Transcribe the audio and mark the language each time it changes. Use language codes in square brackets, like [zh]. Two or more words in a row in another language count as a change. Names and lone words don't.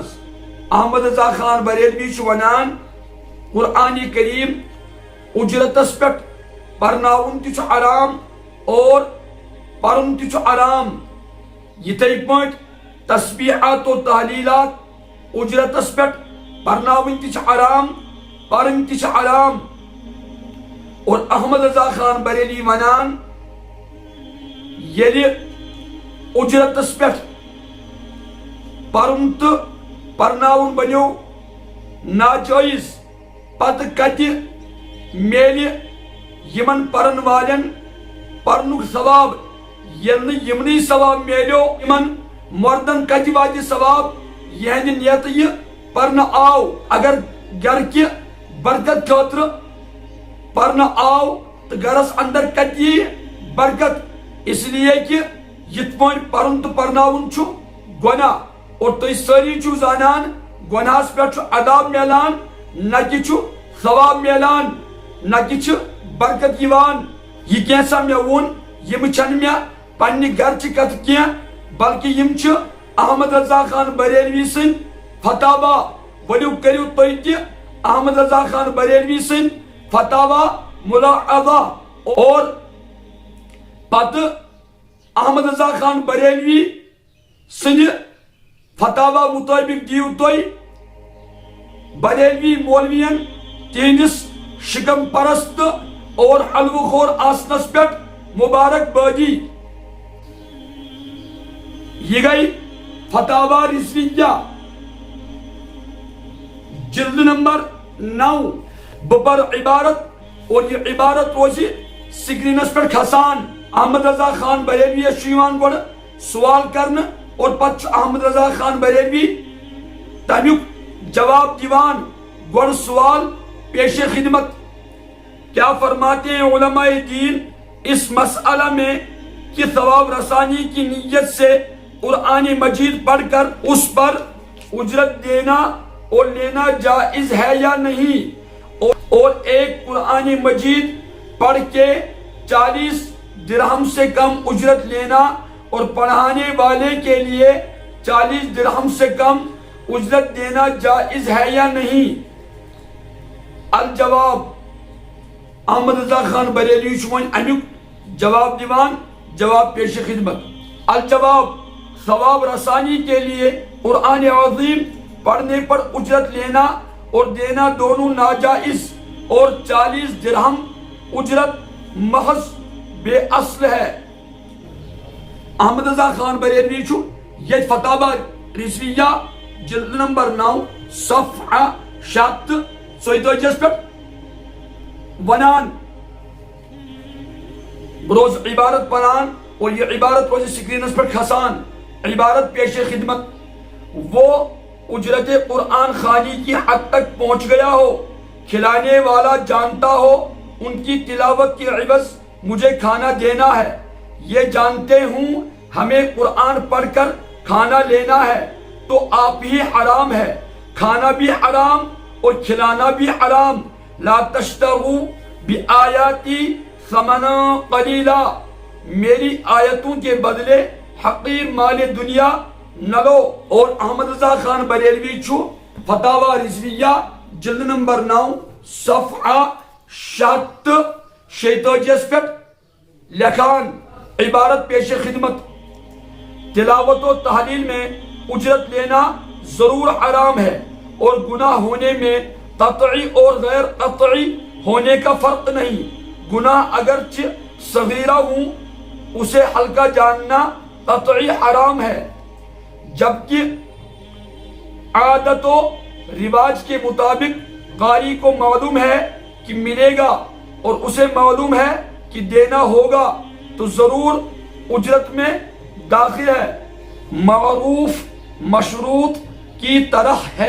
[ks] احمد رضا خان بریلوی چھُ ونان قرآن کریم اجرتس پٮ۪ٹھ پرناوُن تہِ چھُ حرام اور پرُن تہِ چھُ حرام، یِتھے پٲٹھۍ تسبیحات و تحلیلات اجرتس پٮ۪ٹھ پرناوٕنۍ تہِ چھِ حرام، پرٕنۍ تہِ چھِ حرام۔ اور احمد رضا خان بریلی ونان ییٚلہِ اجرتس پٮ۪ٹھ پرُن تہٕ پرناوُن بنیو ناجٲیز، پتہٕ کتہِ میلہِ یمن پرن والٮ۪ن پرنُک ثواب ییٚلہِ نہٕ یمنٕے ثواب میلیو یمن مردن کتہِ واتہِ ثواب یہنٛدِ نیتہٕ یہِ پرنہٕ آو۔ اگر گرکہِ برکت خٲطرٕ پرنہٕ آو تہٕ گرس اندر کتہِ یی برکت، اس لیے کہ یِتھ پٲٹھۍ پرُن تہٕ پرناوُن چھُ گۄناہ، اور تُہۍ سٲری چھِو زانان گۄناہس پٮ۪ٹھ چھُ عذاب میلان نہ کہ چھُ ثواب میلان، نہ کہ چھِ برکت یِوان۔ یہ کینٛژھا مےٚ ووٚن یِم چھنہٕ مےٚ پننہِ گرچہِ کتھٕ کینٛہہ بلکہ یِم چھِ احمد رضا خان بریلوی سٕنٛدۍ فتاوا۔ ؤلِو کٔرِو تُہۍ تہِ احمد رضا خان بریلوی سٕنٛدۍ فتاوا ملاحظہ، اور پتہٕ احمد رضا خان بریلوی سٕنٛدِ فتاوا مطٲبق دیو تُہۍ بریلوی مولوین تہنٛدِس شکم پرست اور حلوہ خور آسنس پٮ۪ٹھ مبارک بادی۔ یہ گئی فتاوا رضویہ جلد نمبر 9۔ بہٕ پرٕ عبارت اور یہ عبارت روزِ سکرینس پٮ۪ٹھ کھسان۔ احمد رضا خان بریلویس چھُ یِوان گۄڈٕ سوال کرنہٕ اور پتہٕ چھُ احمد رضا خان بریلوی تمیُک جواب دیوان۔ گۄڈٕ سوال [ur] پیش خدمت، کیا فرماتے ہیں علماء دین اس مسئلہ میں کہ ثواب رسانی کی نیت سے قرآن مجید پڑھ کر اس پر اجرت دینا اور لینا جائز ہے یا نہیں، اور ایک قرآن مجید پڑھ کے 40 درہم سے کم اجرت لینا اور پڑھانے والے کے لیے 40 درہم سے کم اجرت دینا جائز ہے یا نہیں؟ [ks] الجواب، احمد رضا خان بریلوی چھُ وۄنۍ امیُک جواب دیوان، جواب پیش خدمت۔ [ur] الجواب، ثواب رسانی کے لیے قرآن عظیم پڑھنے پر اجرت لینا اور دینا دونوں ناجائز، اور 40 درہم اجرت محض بے اصل ہے۔ [ks] احمد رضا خان بریلوی چھُ ییٚتہِ فتاوا رضویہ جلد نمبر 9 صفحہ 742 پٮ۪ٹھ ونان، روز عبارت پران اور یہ عبارت روز سکرینس پر کھسان۔ [ur] عبارت پیش خدمت، وہ اجرت قرآن خوانی کی حد تک پہنچ گیا ہو، کھلانے والا جانتا ہو ان کی تلاوت کے عوض مجھے کھانا دینا ہے، یہ جانتے ہوں ہمیں قرآن پڑھ کر کھانا لینا ہے تو آپ ہی حرام ہے، کھانا بھی حرام اور کھلانا بھی حرام۔ [ar] لا تشتروا بآیاتی ثمنا قلیلا، [ur] میری آیتوں کے بدلے حقیر مال دنیا نہ لو۔ [ks] اور احمد رضا خان بریلوی چھُ فتاوا رضویہ جلد نمبر 9 صفحہ 746 پٮ۪ٹھ لکھان، [ur] عبارت پیش خدمت، تلاوت و تحلیل میں اجرت لینا ضرور حرام ہے اور گناہ ہونے میں قطعی اور غیر قطعی ہونے کا فرق نہیں. گناہ اگرچہ صغیرہ ہوں اسے ہلکا جاننا قطعی حرام ہے، جبکہ عادت و رواج کے مطابق قاری کو معلوم ہے کہ ملے گا اور اسے معلوم ہے کہ دینا ہوگا تو ضرور اجرت میں داخل ہے، معروف مشروط کی طرح ہے.